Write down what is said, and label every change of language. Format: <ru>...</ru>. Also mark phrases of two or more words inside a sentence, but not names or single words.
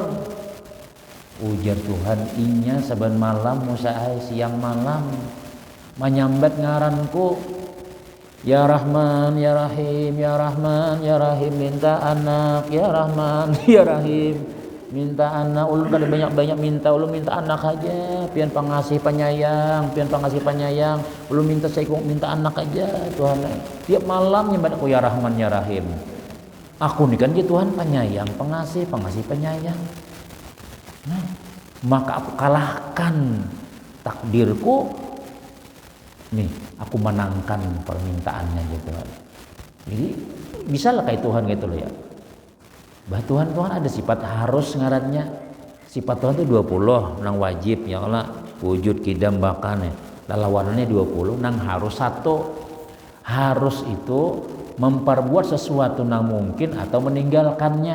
<bjn>Ujar Tuhan, inya saban malam Musa siang malam menyambat ngaranku,</bjn> <ar>يا رحمن يا رحيم، يا رحمن يا رحيم,</ar> <bjn>minta anak,</bjn> <ar>يا رحمن يا رحيم,</ar> <bjn>minta anak. Ulun kada banyak-banyak minta, ulun minta anak aja, pian pengasih penyayang, pian pengasih penyayang. Ulun minta minta anak aja Tuhan. Tiap malam nyambat aku</bjn> <ar>يا رحمن يا رحيم.</ar> <id>Aku nih kan dia Tuhan penyayang, pengasih penyayang. Nah, maka aku kalahkan takdirku. Nih, aku menangkan permintaannya gitu. Jadi bisalah kayak Tuhan gitu loh ya.</id> <bjn>Bah Tuhan ada sifat harus ngarannya. Sifat Tuhan itu 20 nang wajib ya Allah, wujud kidam bakan ya. Lawanannya 20 nang harus 1. Harus itu memperbuat sesuatu nang mungkin atau meninggalkannya.</bjn>